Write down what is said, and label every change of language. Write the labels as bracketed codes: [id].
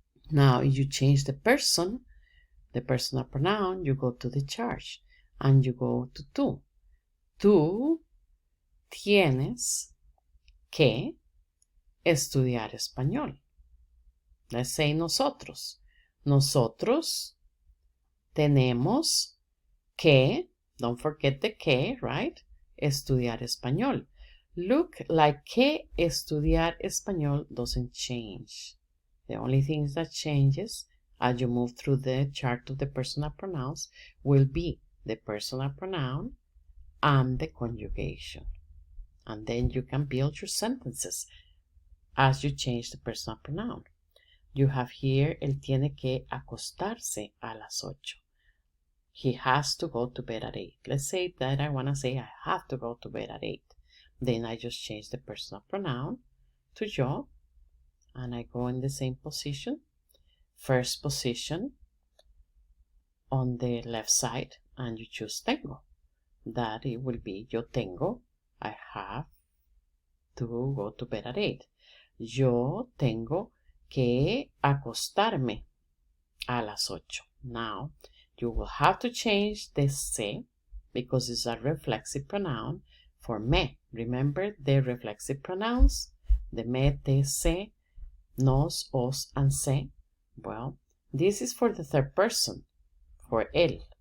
[en] Now, you change the person, the personal pronoun, you go to the charge. And you go to tú. [es] Tú tienes que estudiar español. [en] Let's say nosotros. [es] Nosotros tenemos que, [en] don't forget the que, right? [es] Estudiar español. [en] Look, like [es] que estudiar español [en] doesn't change. The only thing that changes as you move through the chart of the personal pronouns will be the personal pronoun and the conjugation. And then you can build your sentences as you change the personal pronoun. You have here, [es] él tiene que acostarse a las 8. [en] He has to go to bed at 8. Let's say that I want to say I have to go to bed at 8. Then I just change the personal pronoun to yo. And I go in the same position. First position on the left side. And you choose tengo. That it will be [es] yo tengo. [en] I have to go to bed at 8. [es] Yo tengo que acostarme a las 8. [en] Now, you will have to change the se because it's a reflexive pronoun for me. Remember the reflexive pronouns? The me, te, se, nos, os, and se. Well, this is for the third person, for él.